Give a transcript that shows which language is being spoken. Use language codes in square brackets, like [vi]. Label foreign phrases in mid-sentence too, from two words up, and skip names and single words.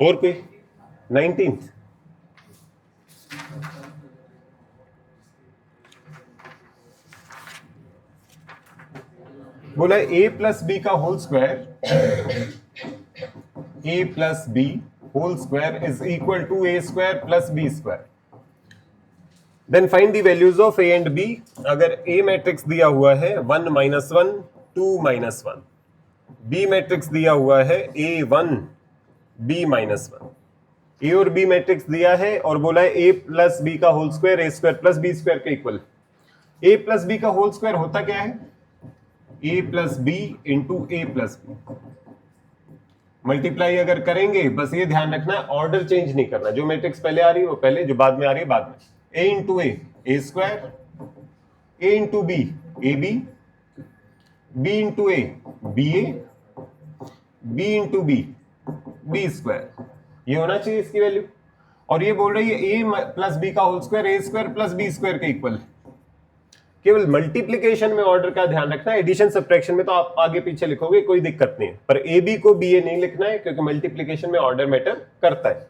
[hi] और कोई 19th बोला a + b का [en] whole square, [hi] a + b [en] whole square is equal to [hi] a² + b²। [en] then find the values of a and b. [hi] अगर a मैट्रिक्स दिया हुआ है 1 - 1 2 - 1, b मैट्रिक्स दिया हुआ है a1 b - 1, a और b मैट्रिक्स दिया है और बोला है a + b का [en] whole square [hi] a² + b² के इक्वल। a + b का [en] whole square [hi] होता क्या है a + b × a + b। मल्टीप्लाई अगर करेंगे, बस ये ध्यान रखना [en] order change [hi] नहीं करना, जो मैट्रिक्स पहले आ रही है वो पहले, जो बाद में आ रही है बाद में। a × a a², a × b ab, b × a ba, b × b b², ये होना चाहिए इसकी वैल्यू। और ये बोल रही है a + b का [en] whole square [hi] a² + b² के इक्वल। केवल मल्टीप्लिकेशन में ऑर्डर का ध्यान रखना है, [en] addition subtraction [hi] में तो आप आगे पीछे लिखोगे कोई दिक्कत नहीं है, पर ए बी को बी ए नहीं लिखना है क्योंकि मल्टीप्लिकेशन में [en] order matter [hi] करता है।